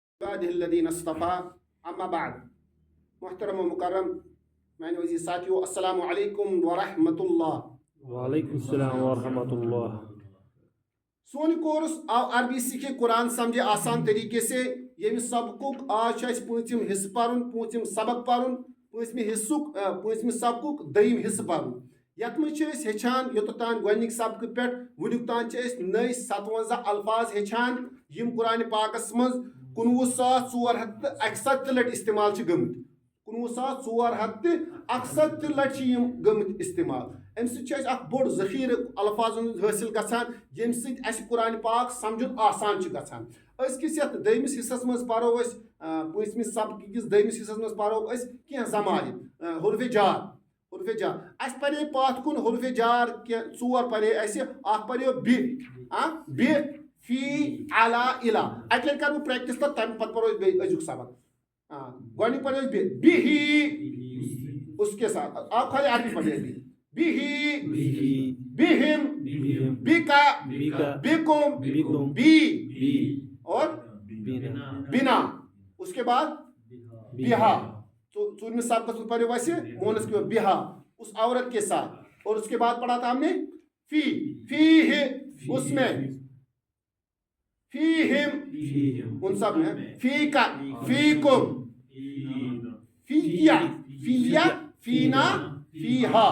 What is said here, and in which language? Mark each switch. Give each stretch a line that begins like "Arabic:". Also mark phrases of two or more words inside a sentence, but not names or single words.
Arabic: عباده الذين اصطفى اما بعد
Kashmiri: محترم و مکرم میانو عزیز ساتھیو
Arabic: السلام علیکم ورحمۃ اللہ. وعلیکم السلام ورحمۃ اللہ.
Kashmiri: سون کورس آو
Urdu: عربی سیکھے قرآن سمجھے آسان طریقے سے.
Kashmiri: یم سبقک آج پانچم حصہ پرن پانچم سبق پرن پانچم سبقک دیم حصہ پرن. یت مجھ ہچان یوتان گۄڈنِک سبق پہ ونیک تان نئی 57 الفاظ ہچان یم قرآن پاکس مز 19,461 لٹ استعمال گمت. 19,461 لٹ گمت استعمال. ام سہ بوڑ ذخیر الفاظ حاصل گژھان یم سہ قرآن پاک سمجھن آسان گژھان. أزکِس یتھ دٔیمِس حصس مز پرو پٲنٛژمہِ سبق کِس دٔیمِس حصس مز پرو کینٛہہ ضمائر حروف جار. اس پرے پاتھ کن حروف جار ژور پرے اس اخ پرے بِ فی علی الا. اکہ لٹہِ کرو پریکٹس تو تمہ پتہ پرو بیٚیہِ أزیُک سبق. گۄڈنیُک پرو بِہی
Urdu: اس کے ساتھ آپ خالی عربی پڑھیے
Arabic: بِہی بِہِم بِکا بِکُم بی
Urdu: اور بنا. اس کے بعد بہا.
Kashmiri: ژوٗرمہِ سبقس
Urdu: میں پڑھو ویسے مونس کے بہا اس عورت کے ساتھ. اور اس کے بعد پڑھا تھا ہم نے فی ہے اس میں
Arabic: فیہم
Urdu: ان سب میں فی کا فیکم فیا فیا فینا فیہا.